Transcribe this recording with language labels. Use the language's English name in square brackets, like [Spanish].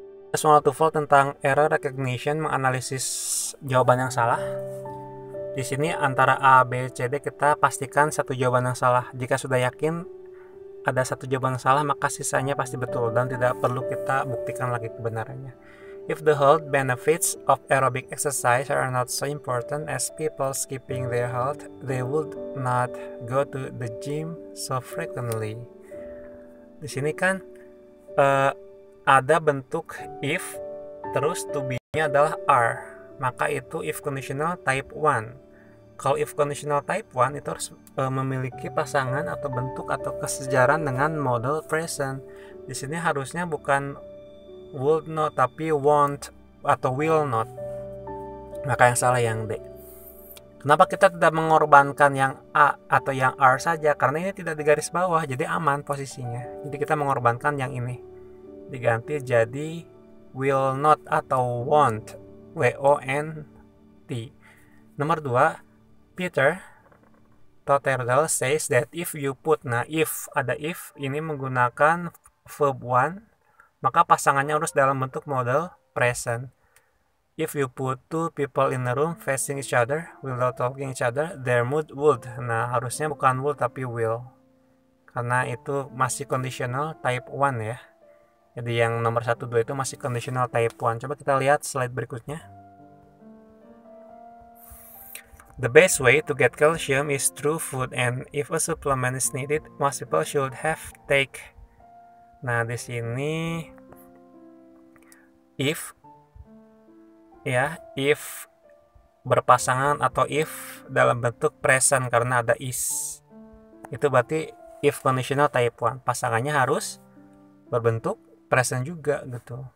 [Indonesian] Soal TOEFL tentang error recognition, menganalisis jawaban yang salah. Di sini antara A, B, C, D kita pastikan satu jawaban yang salah. Jika sudah yakin ada satu jawaban yang salah, maka sisanya pasti betul dan tidak perlu kita buktikan lagi kebenarannya. [English] If the health benefits of aerobic exercise are not so important as people skipping their health, they would not go to the gym so frequently. [Indonesian] Di sini kan ada bentuk if, terus to be-nya adalah are, maka itu if conditional type 1. Kalau if conditional type 1 itu harus memiliki pasangan atau bentuk atau kesejaran dengan model present. Di sini harusnya bukan [English] would not [Indonesian] tapi won't atau [English] will not. [Indonesian] Maka yang salah yang D. Kenapa kita tidak mengorbankan yang A atau yang are saja? Karena ini tidak di garis bawah, jadi aman posisinya. Jadi kita mengorbankan yang ini. Diganti jadi will not atau won't, W-O-N-T. Nomor 2, Peter Totterdal says that [English] if you put, [Indonesian] nah if, ada if, ini menggunakan verb 1, maka pasangannya harus dalam bentuk model present. [English] If you put two people in a room facing each other without talking each other, their mood would. [Indonesian] Nah, harusnya bukan would tapi will. Karena itu masih conditional type 1 ya. Jadi yang nomor 1, 2 itu masih conditional type 1. Coba kita lihat slide berikutnya. [English] The best way to get calcium is through food, and if a supplement is needed, most people should have take. [Indonesian] Nah, di sini if ya, if berpasangan atau if dalam bentuk present karena ada is. Itu berarti if conditional type 1. Pasangannya harus berbentuk present juga gitu.